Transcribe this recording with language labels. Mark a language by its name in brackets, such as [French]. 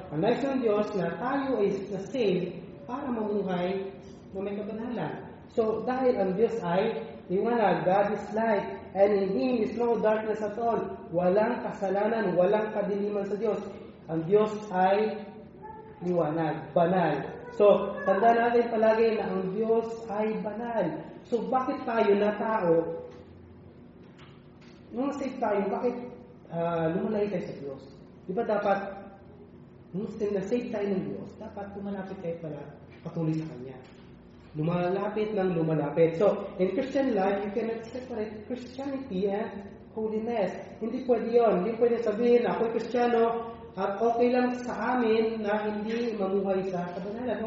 [Filipino] Ang nais ng Diyos na tayo ay na-save para mamuhay na may kabanalan. So, dahil ang Diyos ay liwanag, [English] God is light, and in Him is no darkness at all. [Filipino] Walang kasalanan, walang kadiliman sa Diyos. Ang Diyos ay liwanag, banal. So, tandaan natin palagi na ang Diyos ay banal. So, bakit tayo na tao, nung save tayo, bakit lumalay tayo sa Diyos? Di ba dapat, nung na-save tayo ng Diyos, dapat lumalapit tayo pala patuloy sa Kanya. Lumalapit ng lumalapit. [English] So, in Christian life, you cannot separate Christianity and holiness. [Filipino] Hindi pwede yun. Hindi pwede sabihin na ako'y Kristiyano at okay lang sa amin na hindi mamuhay sa kabanalan.